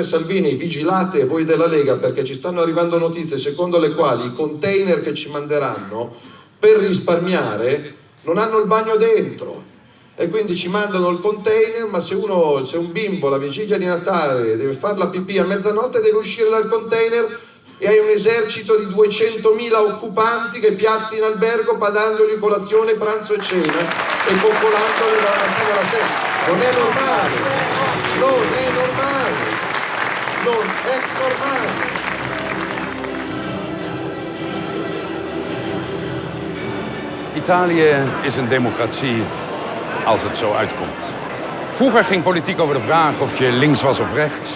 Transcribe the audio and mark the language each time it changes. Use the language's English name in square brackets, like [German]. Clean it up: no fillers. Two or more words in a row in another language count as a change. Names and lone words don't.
[Italian] Salvini, vigilate voi della Lega, perché ci stanno arrivando notizie secondo le quali i container che ci manderanno per risparmiare non hanno il bagno dentro e quindi ci mandano il container, ma se un bimbo la vigilia di Natale deve fare la pipì a mezzanotte deve uscire dal container e hai un esercito di 200.000 occupanti che piazzi in albergo pagandogli colazione, pranzo e cena e coccolandoli dalla mattina alla sera. Non è normale. [Dutch] Italië is een democratie als het zo uitkomt. Vroeger ging politiek over de vraag of je links was of rechts.